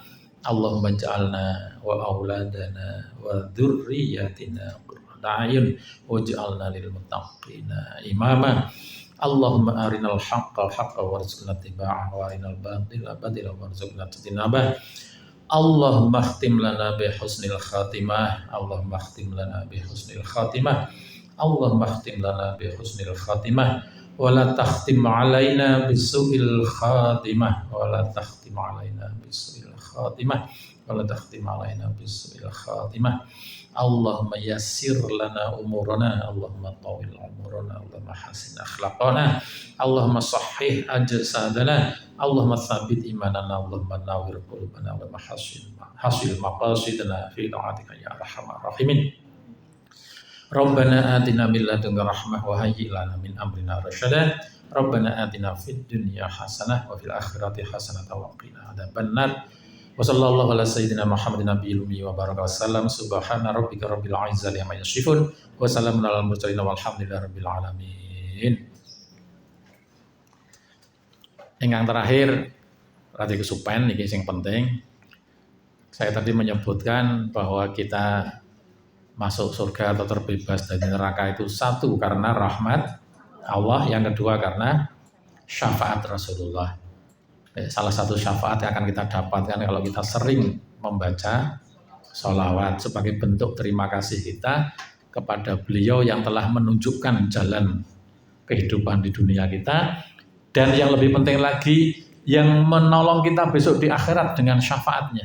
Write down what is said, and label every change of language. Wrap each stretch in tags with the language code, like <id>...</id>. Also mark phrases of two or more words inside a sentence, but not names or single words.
<ar>اللهم اجعلنا وأولادنا وذرياتنا قرة أعين واجعلنا للمتقين إماما. اللهم أرنا الحق الحق وارزقنا اتباعه وأرنا الباطل باطلا وارزقنا اجتنابه. اللهم اختم لنا بحسن الخاتمة. اللهم اختم لنا بحسن الخاتمة اللهم اختم لنا بحسن الخاتمة. ولا تختم علينا بسوء الخاتمة. ولا تختم علينا بسوء الخاتمة ولا تختم علينا بسوء الخاتمة. اللهم يسر لنا أمورنا. اللهم طول أعمارنا اللهم حسن أخلاقنا. اللهم صحح أجسادنا اللهم ثبت إيماننا. اللهم نور قلوبنا. اللهم حصل مقاصدنا في طاعتك يا أرحم الراحمين. ربنا آتنا من لدنك رحمة وهيئ لنا من أمرنا رشدا. ربنا آتنا في الدنيا حسنة وفي الآخرة حسنة وقنا عذاب النار. وصلى الله على سيدنا محمد النبي الأمي وبارك وسلم. سبحان ربك رب العزة عما يصفون وسلام على المرسلين والحمد لله رب العالمين.</ar> <jv>Ingkang terakhir radi kesupen iki sing penting.</jv> <id>Saya tadi menyebutkan bahwa kita masuk surga atau terbebas dari neraka itu satu karena rahmat Allah, yang kedua karena syafaat Rasulullah. Salah satu syafaat yang akan kita dapatkan kalau kita sering membaca sholawat sebagai bentuk terima kasih kita kepada beliau yang telah menunjukkan jalan kehidupan di dunia kita, dan yang lebih penting lagi yang menolong kita besok di akhirat dengan syafaatnya.</id>